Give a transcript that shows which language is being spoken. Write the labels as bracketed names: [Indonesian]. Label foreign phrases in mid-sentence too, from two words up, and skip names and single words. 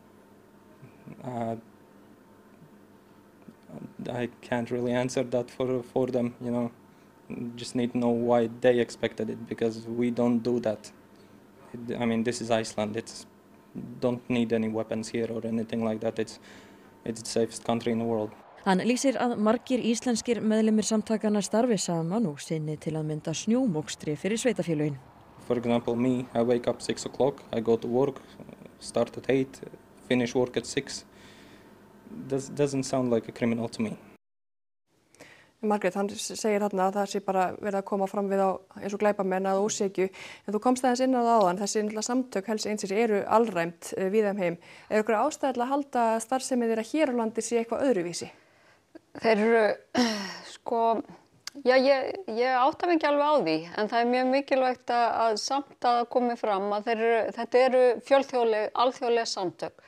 [English] I can't really answer that for them, Just need to know why they expected it, because we don't do that. This is Iceland. Don't need any weapons here or anything like that. It's the safest country in the world. [Icelandic] Hann lýsir að margir íslenskir meðlimir samtakana starfi saman og sinni til að mynda snjómokstri fyrir sveitafélögin. [English] For example, me, I wake up 6 o'clock, I go to work, start at 8, finish work at 6. Doesn't sound like a criminal to me. [Icelandic] Margrét, hann segir þarna að það sé bara verið að koma fram við á eins og glæpamenn að ósekju. En þú komst aðeins inn á það áðan, þessi samtök Hells Angels eru alræmt við þeim heim. Er ykkur ástæða til að halda starfsemi þeirra hér á landi sé eitthvað öðruvísi? Þeir eru, ég átta mig ekki alveg á því, en það er mjög mikilvægt að samt að komi fram að þetta eru fjölþjóðleg, alþjóðleg samtök.